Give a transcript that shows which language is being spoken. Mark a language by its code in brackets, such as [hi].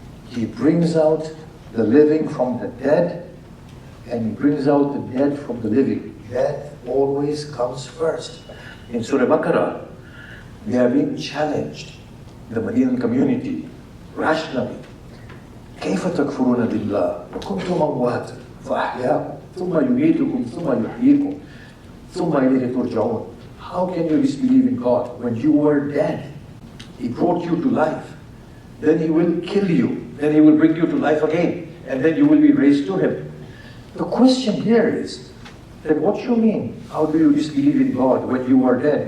[en] He brings out the living from the dead, and he brings out the dead from the living. Death always comes first. In Surah Baqarah, they are being challenged, the Medinan community, rationally. [ar] كيف تكفرون بالله وكنتم أمواتا فأحياكم ثم يميتكم ثم يحييكم ثم إليه ترجعون. [en] How can you disbelieve in God when you were dead? He brought you to life. Then He will kill you. Then He will bring you to life again. And then you will be raised to Him. The question here is that what you mean? How do you disbelieve in God when you were dead?